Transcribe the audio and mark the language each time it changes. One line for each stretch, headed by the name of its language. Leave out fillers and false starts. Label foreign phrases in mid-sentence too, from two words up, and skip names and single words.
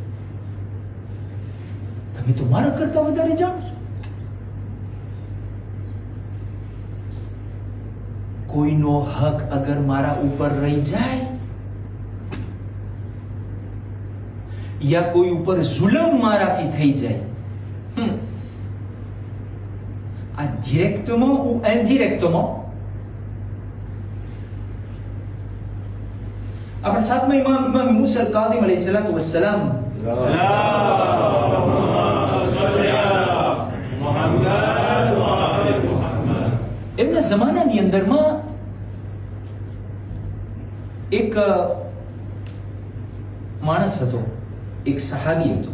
Gujarati: તમે તો મારા કરતા વધારે જાણો છો. કોઈનો હક અગર મારા ઉપર રહી જાય યા કોઈ ઉપર જુલમ મારાથી થઈ જાય,
French: à directement ou indirectement,
Gujarati: આપણે સાતમા ઇમામ મૂસા કાઝિમ
Arabic: عليه الصلاة والسلام
Gujarati: એમના જમાનાની અંદરમાં એક માણસ હતો, એક સહાબી હતો.